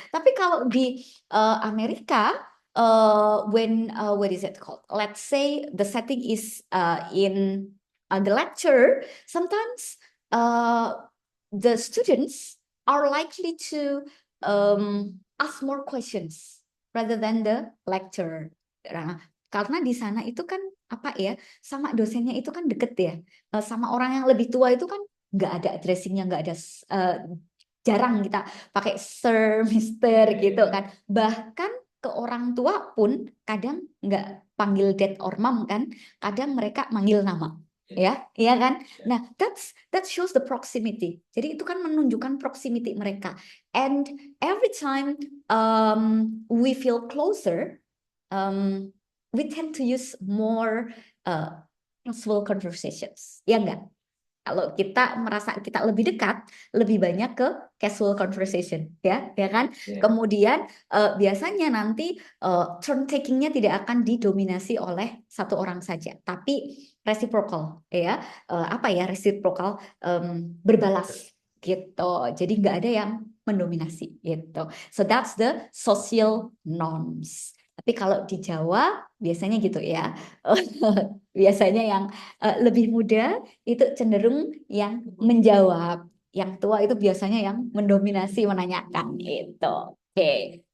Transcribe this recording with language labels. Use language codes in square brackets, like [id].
[id] Tapi kalau di Amerika [en] when what is it called? Let's say the setting is in the lecture. Sometimes the students are likely to ask more questions rather than the lecturer. [id] Nah, karena di sana itu kan sama dosennya itu kan deket ya, sama orang yang lebih tua itu kan nggak ada addressingnya, nggak ada jarang kita pakai sir, mister gitu kan. Bahkan ke orang tua pun kadang nggak panggil [en] dad or mom [id] kan, kadang mereka manggil nama. Ya, iya kan? Nah, [en] that shows the proximity. [id] Jadi itu kan menunjukkan proximity mereka. [en] And every time we feel closer, we tend to use more casual conversations. [id] Ya enggak? Kalau kita merasa kita lebih dekat, lebih banyak ke casual conversation, ya kan? Kemudian biasanya nanti turn takingnya tidak akan didominasi oleh satu orang saja, tapi reciprocal, ya. Reciprocal, berbalas, gitu. Jadi nggak ada yang mendominasi, gitu. [en] So that's the social norms. [id] Tapi kalau di Jawa biasanya gitu ya, biasanya yang lebih muda itu cenderung yang menjawab, yang tua itu biasanya yang mendominasi menanyakan itu. Oke.